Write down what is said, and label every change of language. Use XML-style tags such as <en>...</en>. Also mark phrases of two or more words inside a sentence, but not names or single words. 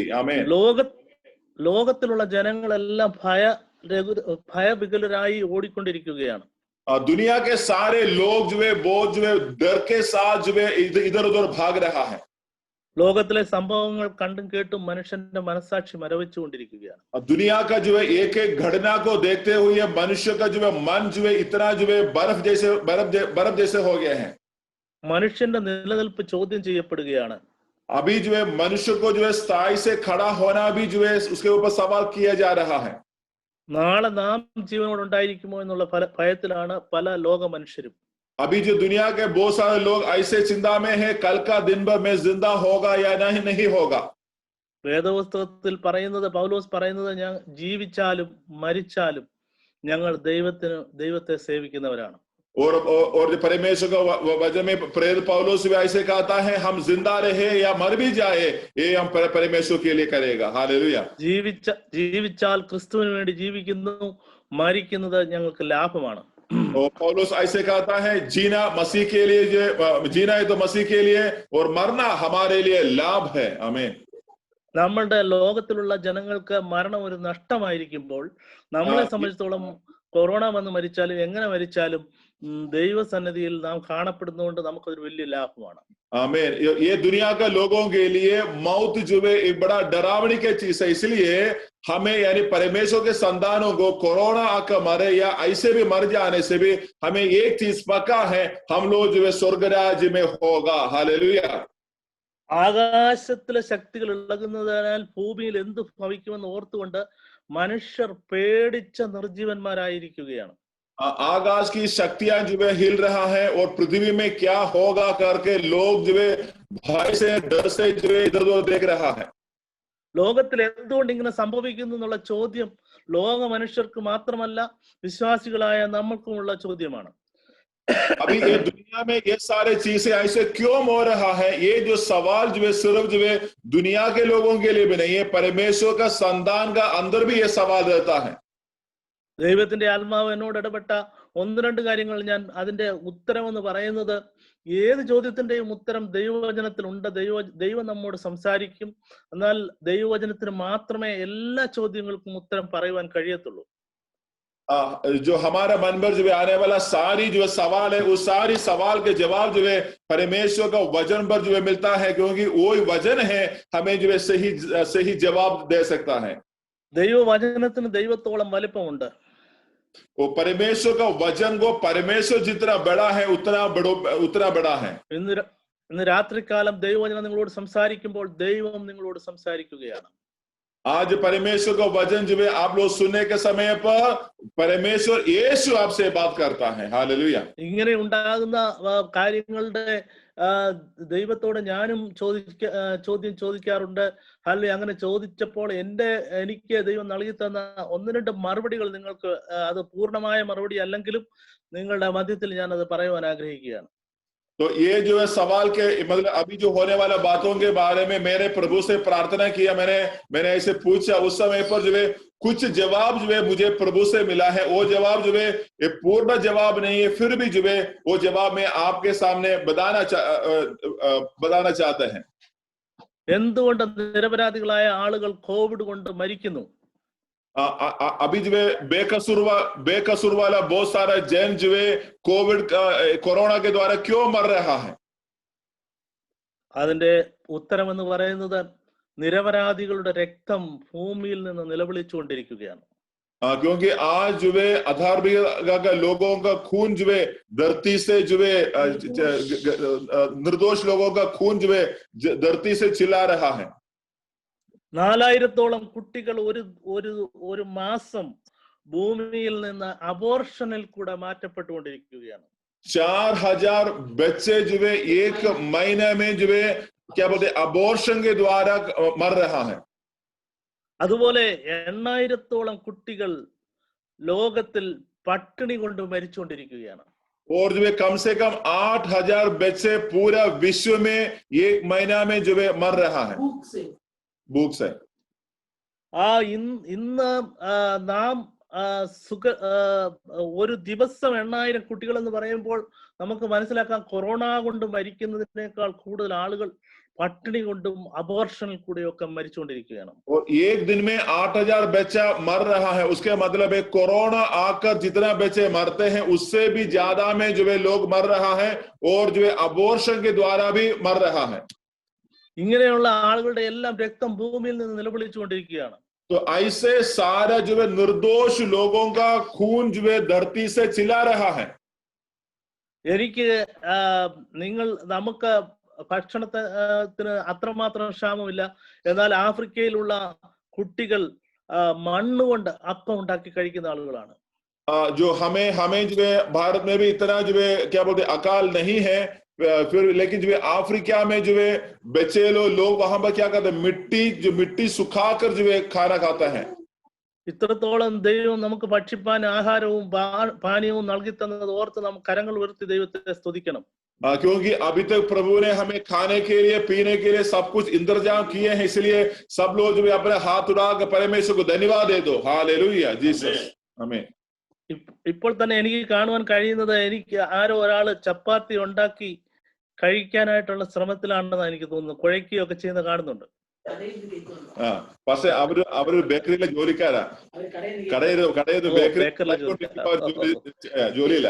<hi>आमीन।</hi> <ml>ലോകത്തിലുള്ള ജനങ്ങളെല്ലാം ഭയവികലരായി ഓടിക്കൊണ്ടിരിക്കുകയാണ്.</ml> <hi>दुनिया के सारे लोग जो है वो जो है डर के साथ जो है इधर उधर भाग रहा है।</hi> <ml>ലോകത്തിലെ സംഭവങ്ങൾ കണ്ടും കേട്ടും മനുഷ്യന്റെ മനസാക്ഷി മരവിച്ചുകൊണ്ടിരിക്കുകയാണ്.</ml> <hi>दुनिया का जो है एक एक घटना को देखते हुए मनुष्य का जो है मन जो है इतना जो है बर्फ जैसे हो गए हैं।</hi> <ml>മനുഷ്യന്റെ നിലനിൽപ്പ് ചോദ്യം ചെയ്യപ്പെടുകയാണ്.</ml> <hi>अभी जो है मनुष्य को जो है स्थायी से खड़ा होना भी जो है उसके ऊपर सवाल किया जा रहा है।</hi> <ml>നാളെ നാം ജീവനോടുണ്ടായിരിക്കുമോ എന്നുള്ള ഭയത്തിലാണ് പല ലോക മനുഷ്യരും.</ml> <hi>अभी जो दुनिया के बहुत सारे लोग ऐसे चिंता में है, कल का दिन भर में जिंदा होगा या नहीं होगा।</hi> <ml>വേദപുസ്തകത്തിൽ പറയുന്നത്, പൗലോസ് പറയുന്നത്, ഞാൻ ജീവിച്ചാലും മരിച്ചാലും ഞങ്ങൾ ദൈവത്തെ സേവിക്കുന്നവരാണ്.</ml> <hi>और परमेश्वर का वचन में प्रेरित पौलुस भी ऐसे कहता है, हम जिंदा रहे या मर भी जाए ये हम परमेश्वर के लिए करेगा। हालेलुया।</hi> <ml>ജീവിച്ചാൽ ക്രിസ്തുവിന് വേണ്ടി ജീവിക്കുന്നു, മരിക്കുന്നത് ഞങ്ങൾക്ക് ലാഭമാണ്.</ml> <hi>और पौलुस ऐसे कहता है, जीना मसीह के लिए, जीना है तो मसीह के लिए और मरना हमारे लिए लाभ है। आमीन।</hi> <ml>നമ്മളുടെ ലോകത്തിലുള്ള ജനങ്ങൾക്ക് മരണം ഒരു നഷ്ടമായിരിക്കുമ്പോൾ, നമ്മളെ സംബന്ധിച്ചിടത്തോളം കൊറോണ വന്ന് മരിച്ചാലും എങ്ങനെ മരിച്ചാലും ദൈവസന്നിധിയിൽ നാം കാണപ്പെടുന്നതുകൊണ്ട് നമുക്കൊരു വലിയ ലാഭമാണ്.</ml> <hi>आमीन। ये दुनिया के लोगों के लिए मौत जो है एक बड़ा डरावनी की चीज है, इसलिए हमें यानी परमेश्वर के संतानों को कोरोना आकर मरे या ऐसे भी मर जाने से भी हमें एक चीज पक्का है, हम लोग जो है स्वर्ग राज्य में होगा। हालेलुया।</hi> <ml>ആകാശത്തിലെ ശക്തികൾ ഇളകുന്നതിനാൽ ഭൂമിയിൽ എന്ത് ഭവിക്കുമെന്ന് ഓർത്തുകൊണ്ട് മനുഷ്യർ പേടിച്ച നിർജീവന്മാരായിരിക്കുകയാണ്.</ml> <hi>आकाश की शक्तियां जो है हिल रहा है और पृथ्वी में क्या होगा करके लोग जो है भय से डर से जो है इधर उधर देख रहा है।</hi> <ml>ലോകത്തിൽ എന്തുകൊണ്ട് ഇങ്ങനെ സംഭവിക്കുന്നു എന്നുള്ള ചോദ്യം ലോക മനുഷ്യർക്ക് മാത്രമല്ല, വിശ്വാസികളായ നമ്മൾക്കുമുള്ള ചോദ്യമാണ്.</ml> <hi>अभी ये दुनिया में ये सारे चीजें ऐसे क्यों हो रहा है, ये जो सवाल जो है सिर्फ जो है दुनिया के लोगों के लिए भी नहीं है, परमेश्वर का संतान का अंदर भी ये सवाल रहता है।</hi> <ml>ദൈവത്തിന്റെ ആത്മാവ് എന്നോട് ഇടപെട്ട ഒന്ന് രണ്ട് കാര്യങ്ങൾ ഞാൻ അതിന്റെ ഉത്തരം എന്ന് പറയുന്നത്, ഏത് ചോദ്യത്തിന്റെയും ഉത്തരം ദൈവവചനത്തിലുണ്ട്. ദൈവം നമ്മോട് സംസാരിക്കും. എന്നാൽ ദൈവവചനത്തിന് മാത്രമേ എല്ലാ ചോദ്യങ്ങൾക്കും ഉത്തരം പറയുവാൻ കഴിയത്തുള്ളൂ.</ml> <hi>जो हमारा मन पर जो है आने वाला सारी जो सवाल है, उस सारी सवाल के जवाब जो है परमेश्वर का वचन पर जो है मिलता है, क्योंकि वो वचन है हमें जो है सही जवाब दे सकता है।</hi> <ml>ദൈവവചനത്തിന് ദൈവത്തോളം വലിപ്പമുണ്ട്.</ml> <hi>वो परमेश्वर का वचन को परमेश्वर जितना बड़ा है उतना बड़ा है।</hi> <ml>ഇന്ന് രാത്രികാലം ദൈവവചനം നിങ്ങളോട് സംസാരിക്കുമ്പോൾ ദൈവം നിങ്ങളോട് സംസാരിക്കുകയാണ്.</ml> <hi>आज परमेश्वर का वचन जो है आप लोग सुनने के समय पर परमेश्वर यीशु आपसे बात करता है। हालेलुया।</hi> <ml>ഇങ്ങനെ ഉണ്ടാകുന്ന കാര്യങ്ങളുടെ ദൈവത്തോട് ഞാനും ചോദ്യം ചോദിക്കാറുണ്ട്. അല്ലെങ്കിൽ അങ്ങനെ ചോദിച്ചപ്പോൾ എനിക്ക് ദൈവം നൽകി തന്ന ഒന്ന് രണ്ട് മറുപടികൾ നിങ്ങൾക്ക്, അത് പൂർണ്ണമായ മറുപടി അല്ലെങ്കിലും നിങ്ങളുടെ മധ്യത്തിൽ ഞാൻ അത് പറയുവാൻ ആഗ്രഹിക്കുകയാണ്.</ml> <hi>तो ये जो है सवाल के मतलब अभी जो होने वाला बातों के बारे में मेरे प्रभु से प्रार्थना किया, मैंने ऐसे पूछा, उस समय पर जो है कुछ जवाब जो है मुझे प्रभु से मिला है। वो जवाब जो है ये पूर्ण जवाब नहीं है, फिर भी जो है वो जवाब मैं आपके सामने बताना चाहते हैं।</hi> <ml>എന്തുകൊണ്ട് നിരപരാധികളായ ആളുകൾ കോവിഡ് കൊണ്ട് മരിക്കുന്നു?</ml> <hi>अभी जो है बेकसूर वाला बहुत सारा जैन जो है कोविड कोरोना के द्वारा क्यों मर रहा है?</hi> <ml>അതിന്റെ ഉത്തരം എന്ന് പറയുന്നത് നിരപരാധികളുടെ രക്തം ഭൂമിയിൽ നിന്ന് നിലവിളിച്ചുകൊണ്ടിരിക്കുകയാണ്.</ml> <hi>क्योंकि आज जो है अधार्मिक लोगों का खून जो है धरती से जो है निर्दोष लोगों का खून जो है धरती से चिल्ला रहा है.</hi> <ml>4000-ഓളം കുട്ടികൾ ഒരു മാസം ഭൂമിയിൽ നിന്ന് അബോർഷനിൽ കൂടെ മാറ്റപ്പെട്ടുകൊണ്ടിരിക്കുകയാണ്.</ml> <hi>4000 बच्चे जो है एक महीने में जो है क्या बोलते अबॉर्शन के द्वारा मर रहा है.</hi> <ml>അതുപോലെ 8000-ഓളം കുട്ടികൾ ലോകത്തിൽ പട്ടിണി കൊണ്ട് മരിച്ചുകൊണ്ടിരിക്കുകയാണ്.</ml> <hi>और जो है कम से कम 8000 बच्चे पूरा विश्व में एक महीना में जो है मर रहा है भूख से.</hi> <ml>ഇന്ന് നാം ഒരു ദിവസം 8000 കുട്ടികൾ എന്ന് പറയുമ്പോൾ നമുക്ക് മനസ്സിലാക്കാം കൊറോണ കൊണ്ട് മരിക്കുന്നതിനേക്കാൾ കൂടുതൽ ആളുകൾ പട്ടിണി കൊണ്ടും അബോർഷനിൽ കൂടെയൊക്കെ മരിച്ചുകൊണ്ടിരിക്കുകയാണ്.</ml> <hi>और एक दिन में 8000 बच्चा मर रहा है. उसके मतलब है कोरोना आकर जितना बच्चे मरते हैं उससे भी ज्यादा में जो है लोग मर रहा है और जो है अबॉर्शन के द्वारा भी मर रहा है.</hi> <ml>ഇങ്ങനെയുള്ള ആളുകളുടെ എല്ലാം രക്തം ഭൂമിയിൽ നിന്ന് നിലവിളിച്ചുകൊണ്ടിരിക്കുകയാണ്.</ml> <hi>तो ऐसे सारा जो है निर्दोष लोगों का खून जो है धरती से चिल्ला रहा है.</hi> <ml>നമുക്ക് ഭക്ഷണത്തിന് അത്രമാത്രം ക്ഷാമമില്ല. എന്നാൽ ആഫ്രിക്കയിലുള്ള കുട്ടികൾ മണ്ണുകൊണ്ട് അപ്പം ഉണ്ടാക്കി കഴിക്കുന്ന ആളുകളാണ്.</ml> <hi>जो हमें जो है भारत में भी इतना जो है क्या बोलते अकाल नहीं है फिर, लेकिन जो है अफ्रीका में जो है बच्चे लोग वहां पर क्या करते हैं मिट्टी सुखाकर जो है खाना खाता है.</hi> <ml>ഇത്രത്തോളം ദൈവം നമുക്ക് ഭക്ഷിപ്പാൻ ആഹാരവും പാനീയവും നൽകി തന്നത് ഓർത്ത് നമുക്ക് കരങ്ങൾ ഉയർത്തി ദൈവത്തെ സ്തുതിക്കണം.</ml> <hi>क्योंकि अभी तक प्रभु ने हमें खाने के लिए पीने के लिए सब कुछ इंतजाम किए हैं, इसलिए सब लोग जो अपने हाथ उठाकर परमेश्वर को धन्यवाद दे दो. हालेलुया जीसस. आमीन.</hi> <ml>ഇപ്പോൾ തന്നെ എനിക്ക് കാണുവാൻ കഴിയുന്നത് എനിക്ക് ആരോ ഒരാള് ചപ്പാത്തി ഉണ്ടാക്കി കഴിക്കാനായിട്ടുള്ള ശ്രമത്തിലാണെന്ന് എനിക്ക് തോന്നുന്നു. കുഴയ്ക്കുകയൊക്കെ ചെയ്യുന്ന കാണുന്നുണ്ട്. പക്ഷെ അവര് ബേക്കറിയിലെ ജോലിക്കാരാ, കടയിൽ ജോലിയില്ല.</ml>